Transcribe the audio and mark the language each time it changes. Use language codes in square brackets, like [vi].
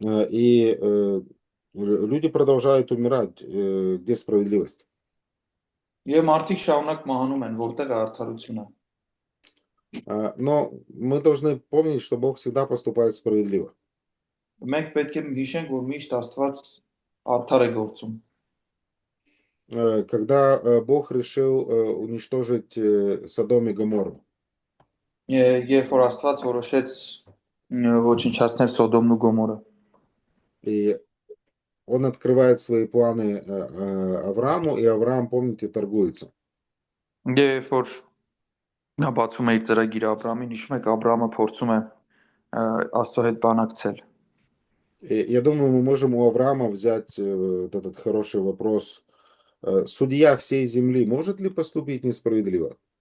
[ru] И люди продолжают умирать. Где справедливость? [hy] Եվ մարդիկ շարունակ մահանում են, որտեղ է արդարությունը։ [ru] Но мы должны помнить, что Бог всегда поступает справедливо. [hy] Մենք պետք է հիշենք, որ միշտ Աստված արդար է գործում։ [ru] Когда Бог решил уничтожить Содом и Гоморру, [hy] Երբ որ Աստված որոշեց ոչնչացնել Սոդոմն ու Գոմորը։ [ru] и Он открывает свои планы Аврааму, и Авраам, помните, торгуется. [hy] Երբ որ նա բացում է իր ծրագիրը Աբրահամին, հիշում եք, Աբրահամը փորձում է Աստծո հետ բանակցել։ [ru] И я думаю, мы можем у Авраама взять вот этот хороший вопрос. Судья всей земли может ли поступить несправедливо?